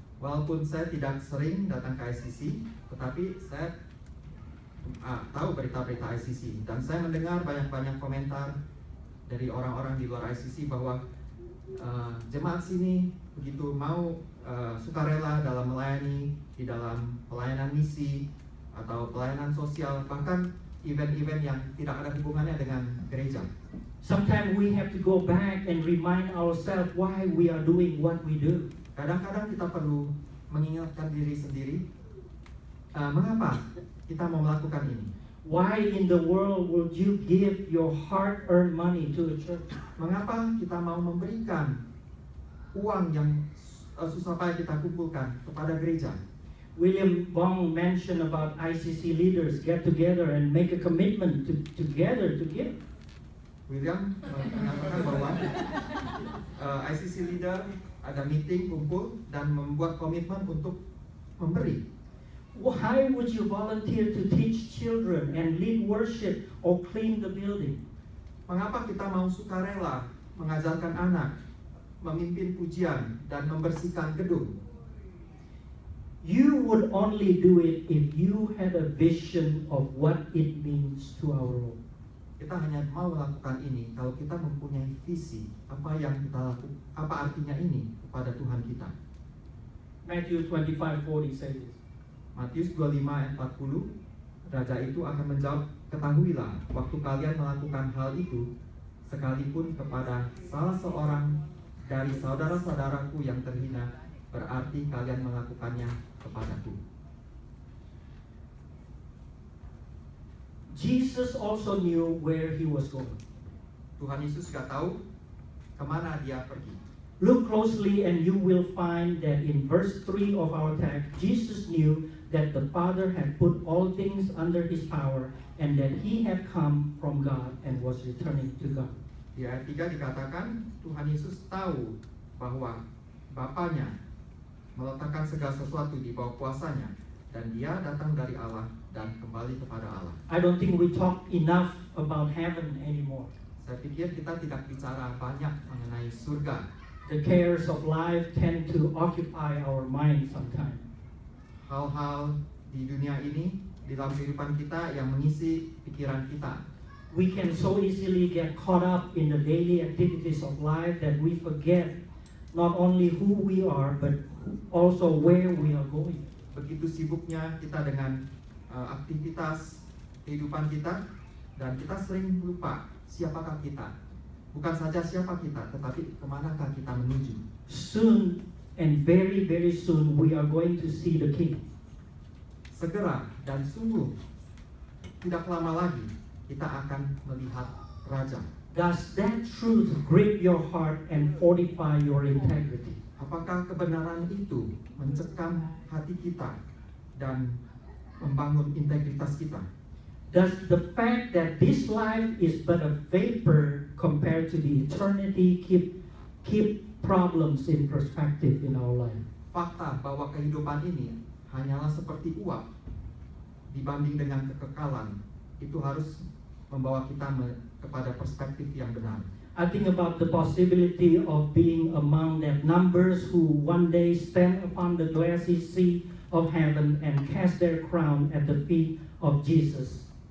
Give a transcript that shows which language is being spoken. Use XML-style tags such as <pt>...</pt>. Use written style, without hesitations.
<id>Walaupun saya tidak sering datang ke ICC, tetapi saya tahu berita-berita ICC, dan saya mendengar banyak-banyak komentar dari orang-orang di luar ICC bahwa jemaat sini begitu mau sukarela dalam melayani, di dalam pelayanan misi atau pelayanan sosial, bahkan event-event yang tidak ada hubungannya dengan gereja.</id> <en>Sometimes we have to go back and remind ourselves why we are doing what we do.</en> <id>Kadang-kadang kita perlu mengingatkan diri sendiri, mengapa kita mau melakukan ini?</id> <en>Why in the world would you give your hard-earned money to a church?</en> <id>Mengapa kita mau memberikan uang yang susah payah kita kumpulkan kepada gereja?</id> <en>William Bong mentioned about ICC leaders get together and make a commitment to give.</en> <id>William mengatakan bahwa ICC leader ada meeting, kumpul, dan membuat komitmen untuk memberi.</id> <en>Why would you volunteer to teach children and lead worship or clean the building?</en> <id>Mengapa kita mau sukarela mengajarkan anak, memimpin pujian, dan membersihkan gedung?</id> <en>You would only do it if you had a vision of what it means to our Lord.</en> <id>Kita hanya mau melakukan ini kalau kita mempunyai visi apa yang kita lakukan, apa artinya ini kepada Tuhan kita.</id> <en>Matthew 25:40 says this.</en> <id>Matius 25 ayat 40, Raja itu akan menjawab, ketahuilah, waktu kalian melakukan hal itu, sekalipun kepada salah seorang dari saudara-saudaraku yang terhina, berarti kalian melakukannya kepadaku.</id> <en>Jesus also knew where he was going.</en> <id>Tuhan Yesus gak tahu kemana dia pergi.</id> <en>Look closely and you will find that in verse 3 of our text, Jesus knew that the Father had put all things under his power and that he had come from God and was returning to God.</en> <id>Di ayat 3 dikatakan Tuhan Yesus tahu bahwa Bapanya meletakkan segala sesuatu di bawah kuasanya dan dia datang dari Allah dan kembali kepada Allah.</id> <en>I don't think we talk enough about heaven anymore.</en> <id>Saya pikir kita tidak bicara banyak mengenai surga.</id> <en>The cares of life tend to occupy our mind sometimes.</en> <id>Hal-hal di dunia ini, di dalam kehidupan kita yang mengisi pikiran kita.</id> <en>We can so easily get caught up in the daily activities of life that we forget not only who we are but also where we are going.</en> <id>Begitu sibuknya kita dengan aktivitas kehidupan kita, dan kita sering lupa siapakah kita. Bukan saja siapa kita, tetapi kemanakah kita menuju.</id> <en>Soon and very, very soon we are going to see the King.</en> <id>Segera dan sungguh tidak lama lagi kita akan melihat Raja.</id> <en>Does that truth grip your heart and fortify your integrity?</en> <id>Apakah kebenaran itu mencekam hati kita dan membangun integritas kita?</id> <en>Does the fact that this life is but a vapor compared to the eternity keep problems in perspective in our life?</en> <id>Fakta bahwa kehidupan ini hanyalah seperti uap dibanding dengan kekekalan itu harus membawa kita kepada perspektif yang benar.</id> <en>I think about the possibility of being among that numbers who one day stand upon the glassy sea of heaven and cast their crown at the feet of Jesus.</en>